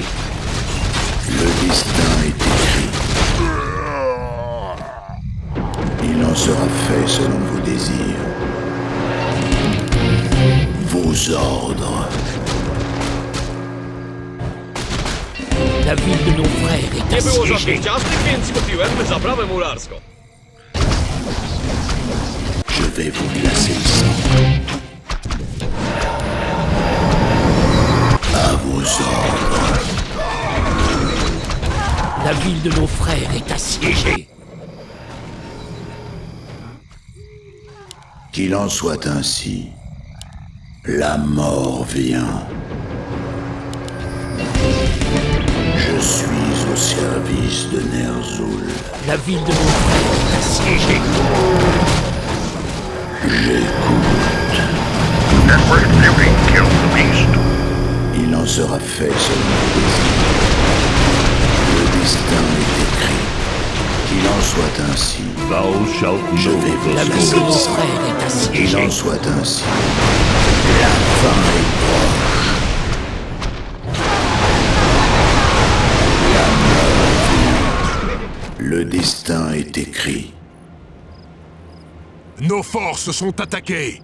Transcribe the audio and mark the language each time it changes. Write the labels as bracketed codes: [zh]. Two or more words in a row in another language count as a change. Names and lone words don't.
[fr] Le destin est écrit. Il en sera fait selon vos désirs. Vos ordres. La ville de nos frères est [pl] Nie było żadnych [fr] assiégée. [pl] ciastek, więc kupiłem zaprawę mularską. [fr] Je vais vous glacer le sang. À vos ordres. La ville de nos frères est assiégée. Qu'il en soit ainsi. La mort vient. Je suis au service de Ner'zhul. La ville de nos frères est assiégée. J'écoute. [en] Network Beauty killed the beast. [fr] Il en sera fait selon vos désirs. Le destin est écrit. Qu'il en soit ainsi. [en] Thou shalt [fr] Je [en] know [fr] vais vous La ville glacer de le nos sang. frères est Qu'il en assiégée. soit ainsi. La fin est proche. La mort vient. Le destin est écrit. Nos forces sont attaquées.